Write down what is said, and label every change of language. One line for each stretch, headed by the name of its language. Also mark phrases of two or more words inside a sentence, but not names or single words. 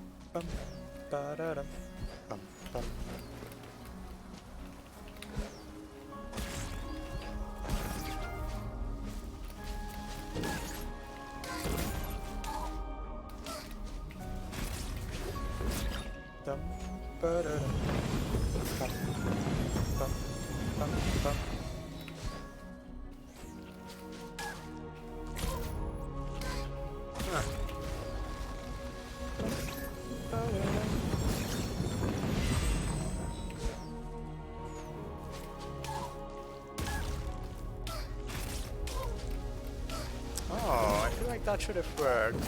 English: Bum, ba-da-dum, bum, bum. Dum, ba-da-dum, bum, bum, bum, bum. Ah. Oh, I feel like that should have worked.